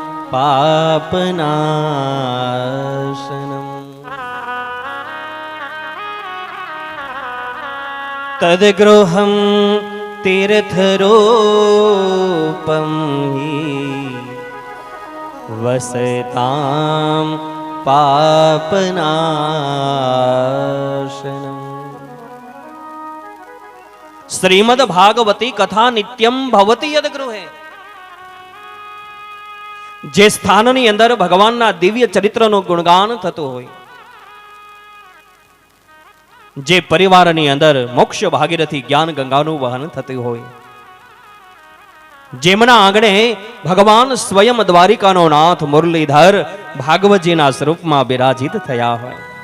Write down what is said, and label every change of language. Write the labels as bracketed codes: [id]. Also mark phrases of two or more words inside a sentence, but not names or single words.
[sa] पापनाशनम् तद्गृहं तीर्थरूपं हि वसतां पापनाशनम्। श्रीमद् भागवती कथा नित्यम भवति यद्गृहे। [gu] જે સ્થાનની અંદર ભગવાનના દિવ્ય ચરિત્રનું ગુણગાન થતું હોય, જે પરિવારની અંદર મોક્ષ ભાગીરથી જ્ઞાન ગંગાનું વહન થતું હોય, જેમના આંગણે ભગવાન સ્વયં દ્વારિકાનો નાથ મુરલીધર ભાગવતજીના સ્વરૂપમાં બિરાજિત થયા હોય,